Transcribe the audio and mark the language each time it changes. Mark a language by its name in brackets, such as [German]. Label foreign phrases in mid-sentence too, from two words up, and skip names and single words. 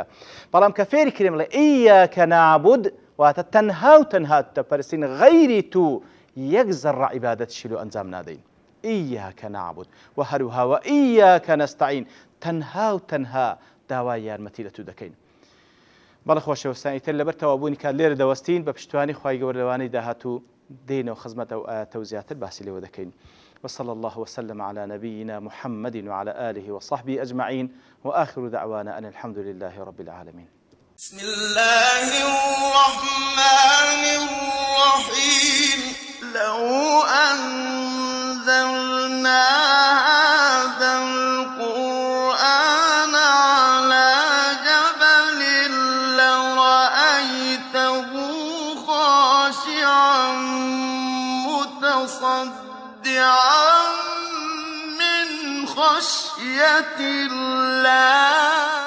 [Central Kurdish] بەڵام کە فێری کرێم بڵێ [Arabic] ئیاکە نعبود [Central Kurdish] واتە تەنها و تەنها دەپەرستین غەیری تو یەک زەڕە عیبادەتیشی لۆ ئەنجام نادەین. [Arabic] ئیاکە نعبود [Central Kurdish] و هەروها و [Arabic] ئیاکە نەستەعین، [Central Kurdish] تەنها و تەنها داوای یارمەتی لە تو دەکەین. بەڵێ خۆشەویستانی تر لەبەر تەوابوونی کات لێرە دەوەستین بە پشتیوانی خوای گەورە لەوانەی داهاتوو دێنەوە خزمەت ئەو ئاەتە و زیاتر باسی لێوە دەکەین. [Arabic] وصلى الله وسلم على نبينا محمد وعلى آله وصحبه أجمعين وآخر دعوانا أن الحمد لله رب العالمين. بسم الله الرحمن الرحيم. لو أنزلنا هذا القرآن على جبل لرأيته خاشعا متصدعا من خشية الله